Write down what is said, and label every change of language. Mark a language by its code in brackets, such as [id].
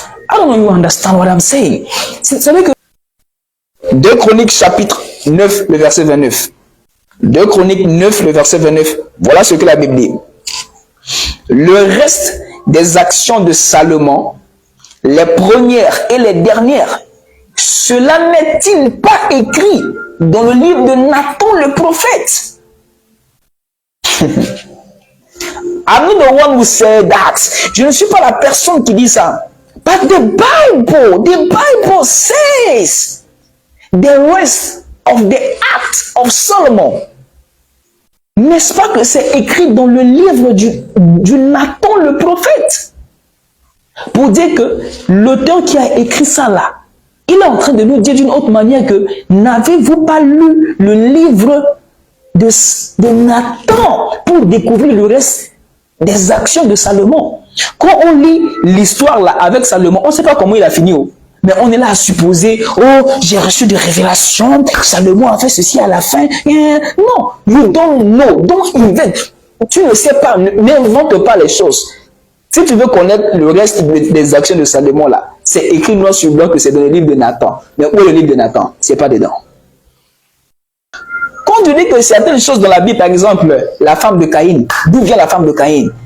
[en] I don't know if you understand what I'm saying. [fr] Ça veut dire que 2 Chroniques chapitre 9, le verset 29. 2 Chroniques 9, le verset 29. Voilà ce que la Bible dit. Le reste des actions de Salomon, les premières et les dernières, cela n'est-il pas écrit dans le livre de Nathan le prophète? [en] I'm not the one who said that. [fr] Je ne suis pas la personne qui dit ça. [en] But the Bible says the rest of the acts of Solomon. [fr] N'est-ce pas que c'est écrit dans le livre du Nathan le prophète? Pour dire que l'auteur qui a écrit ça là, il est en train de nous dire d'une autre manière que n'avez-vous pas lu le livre de Nathan pour découvrir le reste des actions de Salomon? Quand on lit l'histoire là avec Salomon, on ne sait pas comment il a fini. Mais on est là à supposer, oh, j'ai reçu des révélations, Salomon a fait ceci à la fin. [en] Non, you don't know, don't invent. [fr] Tu ne sais pas, n'invente pas les choses. Si tu veux connaître le reste des actions de Salomon là, c'est écrit noir sur blanc que c'est dans le livre de Nathan. Mais où est le livre de Nathan? C'est pas dedans. Quand tu dis que certaines choses dans la Bible, par exemple, la femme de Caïn, d'où vient la femme de Caïn?